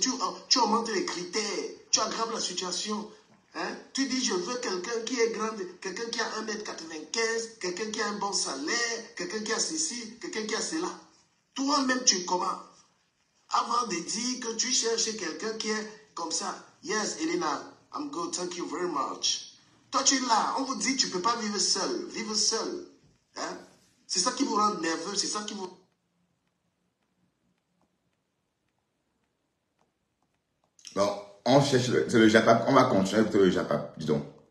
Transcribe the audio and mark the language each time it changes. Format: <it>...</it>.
<fr>Tu augmentes les critères. Tu aggraves la situation. Hein? Tu dis, je veux quelqu'un qui est grand, quelqu'un qui a 1m95, quelqu'un qui a un bon salaire, quelqu'un qui a ceci, quelqu'un qui a cela. Toi-même, tu es comment? Avant de dire que tu cherches quelqu'un qui est comme ça.</fr> <en>Yes, Elena, I'm good, thank you very much.</en> <fr>Toi, tu es là. On vous dit, tu ne peux pas vivre seul. Vivre seul. Hein? C'est ça qui vous rend nerveux. C'est ça qui vous... Bon, on cherche le Japap. On va continuer avec le Japap, dis donc.</fr>